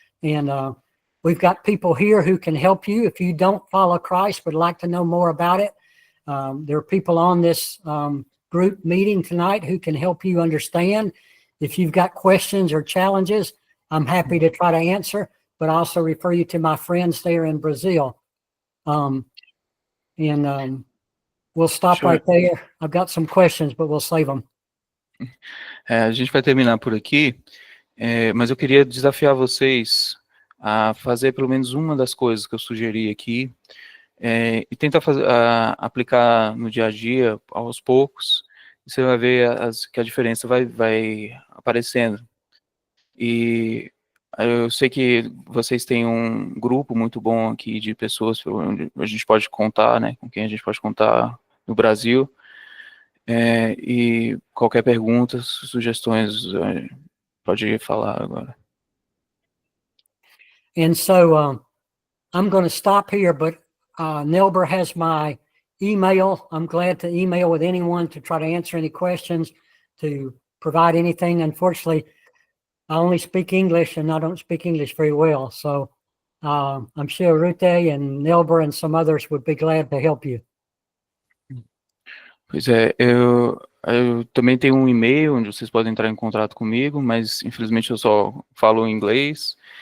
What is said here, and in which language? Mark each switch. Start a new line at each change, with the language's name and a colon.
English: And we've got people here who can help you. If you don't follow Christ, would like to know more about it, there are people on this group meeting tonight who can help you understand. If you've got questions or challenges, I'm happy to try to answer, but I also refer you to my friends there in Brazil. We'll stop Sure. right there. I've got some questions, but we'll save them.
Portuguese: A gente vai terminar por aqui, mas eu queria desafiar vocês a fazer pelo menos uma das coisas que eu sugeri aqui, e tentar aplicar no dia a dia, aos poucos, e você vai ver que a diferença vai aparecendo. E eu sei que vocês têm um grupo muito bom aqui de pessoas onde a gente pode contar, né, com quem a gente pode contar no Brasil. E qualquer pergunta, sugestões, pode falar agora.
English: And so I'm going to stop here, but Nelber has my email. I'm glad to email with anyone to try to answer any questions, to provide anything. Unfortunately, I only speak English and I don't speak English very well. So I'm sure Rute and Nelber and some others would be glad to help you.
Portuguese: Pois é, eu também tenho um e-mail onde vocês podem entrar em contato comigo, mas infelizmente eu só falo inglês.